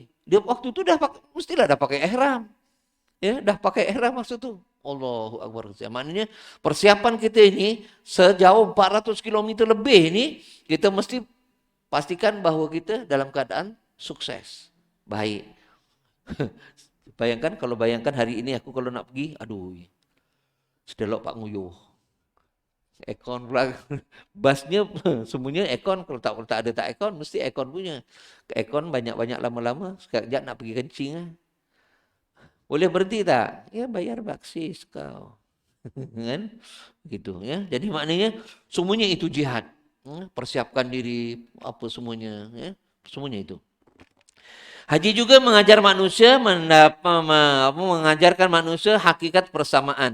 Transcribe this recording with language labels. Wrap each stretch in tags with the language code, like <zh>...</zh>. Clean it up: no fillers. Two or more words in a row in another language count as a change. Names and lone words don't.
<ms>Dia waktu itu mestilah dah pakai ihram. Ya, dah pakai ihram maksud tu. Allahu Akbar. Maknanya persiapan kita ini sejauh 400 km lebih ini kita mesti pastikan bahawa kita dalam keadaan sukses. Baik. Bayangkan hari ini aku kalau nak pergi, aduh.</ms> <jv>Sedelok Pak Nguyuh.</jv> <ms>Ekon pula. Basnya semuanya ekon. Kalau tak ada ekon, mesti ekon punya. Ekon banyak-banyak lama-lama. Sekejap nak pergi kencing. Boleh berhenti tak? Ya bayar baksis kau. Kan? Gitu ya. Jadi maknanya semuanya itu jihad. Persiapkan diri apa semuanya. Ya. Semuanya itu. Haji juga mengajar manusia, mengajarkan manusia hakikat persamaan.</ms>